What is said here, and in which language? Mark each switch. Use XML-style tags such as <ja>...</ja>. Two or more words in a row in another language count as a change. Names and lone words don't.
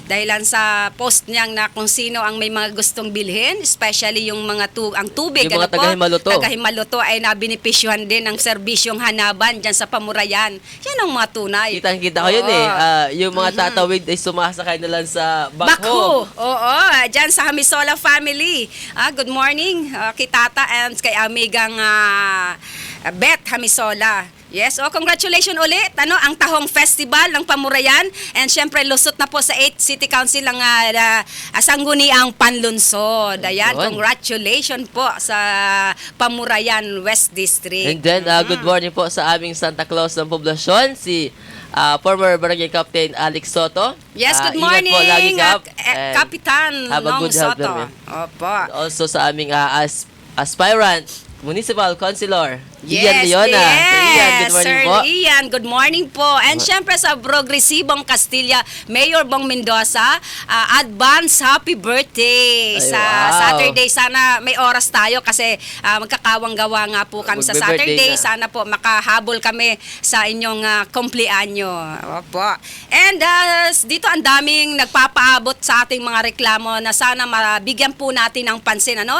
<tl>Dahilan sa post niyang na kung sino ang may mga gustong bilhin, especially yung mga ang tubig. Yung mga taga-Himaloto. Taga-Himaloto ay nabinipisyuhan din ng serbisyong hanaban dyan sa Pamurayan. Yan ang mga tunay. Kitang-kita ko yun yung mga tatawid ay sumasakay na lang sa Bakho. Bakho. Oo, dyan sa Hamisola family.</tl> <en>Good morning</en> <tl>kay Tata and kay amigang Beth Hamisola.</tl> <en>Yes, congratulations</en> <tl>ulit. Ang Tahong Festival ng Pamurayan. And syempre, lusot na po sa</tl> <en>8th City Council</en> <tl>ang Sangguniang Panlunsod. Ayan, congratulations po sa Pamurayan West District.</tl> <en>And then, good morning</en> <tl>po sa aming Santa Claus ng poblasyon, si former Barangay Captain Alex Soto.</tl> <en>Yes, good</en> <tl>Ingat</tl> <en>morning,</en> <tl>po lagi,</tl> <en>Cap. And</en> <tl>Kapitan</tl> <en>have a</en> <tl>Nong good health, Soto. Berme. Opo. Also sa aming aspirant,</tl> <en>Municipal Councilor,</en> <tl>Ian Leona. Ian,</tl> <en>good morning</en> <tl>Sir po. Ian,</tl> <en>good morning</en> <tl>po. And syempre sa Progresibong Castilla, Mayor Bong Mendoza,</tl> <en>advance happy birthday</en> <tl>Ay, sa wow. Saturday. Sana may oras tayo kasi magkakawang-gawa nga po kami sa Magbe-birthday Saturday. na. Sana po makahabol kami sa inyong kumpleanyo. Opo. And dito ang daming nagpapaabot sa ating mga reklamo na sana mabigyan po natin ng pansin, ano?</tl>